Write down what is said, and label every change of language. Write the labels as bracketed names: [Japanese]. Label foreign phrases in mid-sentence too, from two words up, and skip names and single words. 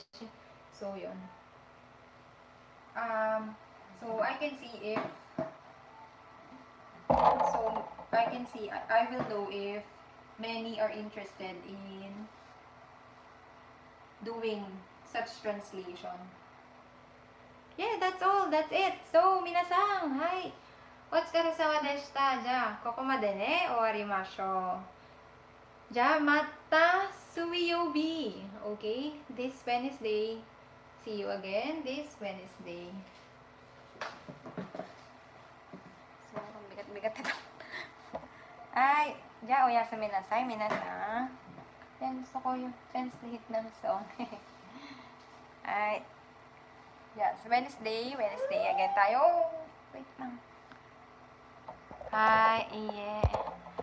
[English] So, yun. So, I can see if... I will know if many are interested in doing such translation. Yeah, that's all. That's it. So, [Japanese] 皆さん、はい! お疲れ様でした。じゃあ、ここまでね、終わりましょう。じゃあ、また水曜日。Okay? [English] This Wednesday. See you again this Wednesday. So, [Filipino] bigat-bigat ito. Ay, [Japanese] じゃあ、おやすみなさい、皆さん。 [Filipino] Yan, gusto ko yung translate ng song. Ay. [English] Yes, Wednesday again tayo. [Filipino] Wait lang. [English] Hi, yeah.